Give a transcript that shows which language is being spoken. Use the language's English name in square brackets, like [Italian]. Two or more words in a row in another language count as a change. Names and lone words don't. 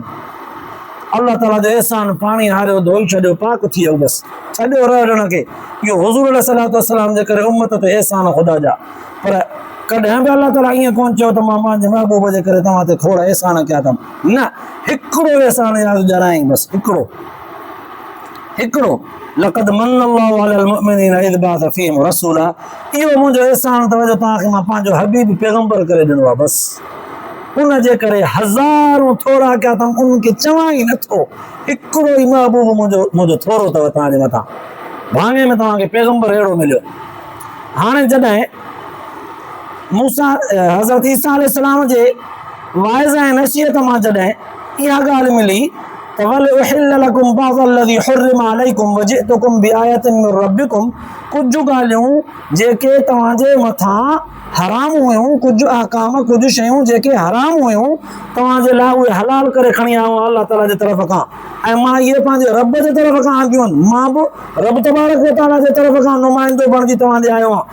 [Sindhi] अल्लाह ताला जो एहसान, पाणी हारियो, धोई छॾियो, पाक थी वियो, बसि छॾियो रहिड़ण खे। इहो हुज़ूर [Arabic] عليه الصلاة والسلام [Sindhi] जे करे उम्मत ते एहसान ख़ुदा जा। पर कॾहिं बि अल्लाह ताला ईअं कोन चयो त मां पंहिंजे महबूब जे करे तव्हां ते खोड़ एहसान कया अथमि, न, हिकिड़ो एहसान यादि ॼाणाई, बसि हिकिड़ो [Arabic] لقد من الله على المؤمنين إذ بعث فيهم رسولا, [Sindhi] इहो मुंहिंजो एहसान अथव जो तव्हांखे मां पंहिंजो हबीब पैगंबर करे ॾिनो आहे, बसि उन जे करे हज़ारूं थोरा कया अथमि, उनखे चवां ई नथो, हिकिड़ो ई महबूब मुंहिंजो थोरो अथव तव्हांजे मथां, भाङे में तव्हांखे पैगंबर अहिड़ो मिलियो। हाणे जॾहिं मूसा हज़रत ईसा अलैहिस्सलाम जे वाइज़ ऐं नसीहत मां जॾहिं इहा ॻाल्हि मिली त [Arabic] ولأحل لكم بعض الذي حرم عليكم وجئتكم بآية من ربكم, [Sindhi] कुझु ॻाल्हियूं जेके तव्हांजे मथां हराम हुयूं, कुझु अहकाम, कुझु शयूं जेके हराम हुयूं तव्हांजे लाइ उहे हलाल करे खणी आयो आहियां अल्लाह ताला जे तरफ़ खां, ऐं मां इहे पंहिंजे रब जे तरफ़ खां आंदियूं आहिनि। मां बि रब तबारक व तआला जे तरफ़ खां नुमाइंदो बणिजी तव्हांजे आयो आहियां।